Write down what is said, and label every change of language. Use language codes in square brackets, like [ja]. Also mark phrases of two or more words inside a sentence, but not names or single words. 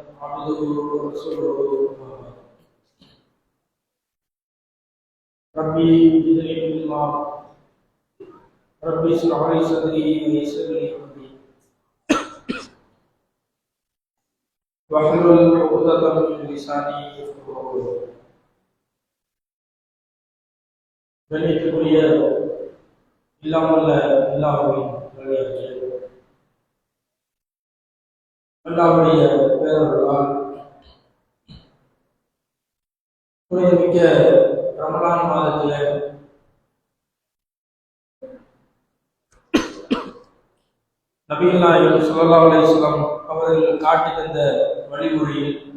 [ar] عبده ورسوله ربي زدني علما ربي اشرح لي صدري ويسر لي امري واحلل عقدة من لساني يفقهوا قولي. [ta] கண்ணியத்துக்குரிய இல்லாமல் அல்லாஹ்வின் வழியாகிய அல்லாஹ்வுடைய பேரருளால் புனிதமிக்க ரமலான் மாதத்திலே நபிகள் நாயகம் [ar] صلى الله عليه وسلم [ta] அவர்கள் காட்டி தந்த வழிமுறையில்